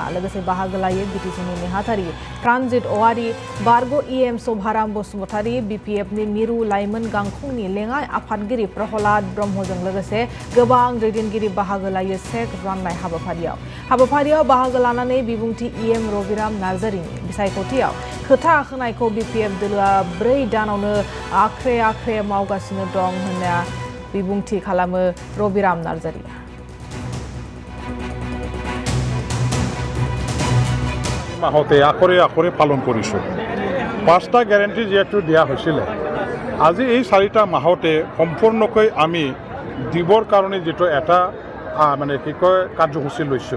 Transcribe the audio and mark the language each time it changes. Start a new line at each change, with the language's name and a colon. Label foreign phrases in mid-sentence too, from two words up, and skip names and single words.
Bodo: लोगोसे बाहागो लायो बीटीसीनि नेहाथारि प्राणजित औवारी, बारग' EM शभाराम बसुमतारी, BPFनि मिरु लाइमोन गांखंनि लेङाइ आफादगिरि प्रहलाद ब्रह्मजों लोगोसे गोबां दैदेनगिरि बाहागो लायो चेक राननाय हाबाफारियाव बाहागो लानानै बिबुंथि EM रबिराम नार्जारीनि बिसायख'थियाव खोथा होनायखौ BPF दोलोआ 4 दानावनो आख्रे मावगासिनो दं होनना बिबुंथि खालामो रबिराम नार्जारीआ।
Assamese: মাহতে আখৰে পালন কৰিছোঁ। 5টা গ্যাৰেণ্টি যেহেতু দিয়া হৈছিলে, আজি এই 4টা মাহতে সম্পূৰ্ণকৈ আমি দিবৰ কাৰণে যেটো এটা মানে কি কয় কাৰ্যসূচী লৈছোঁ।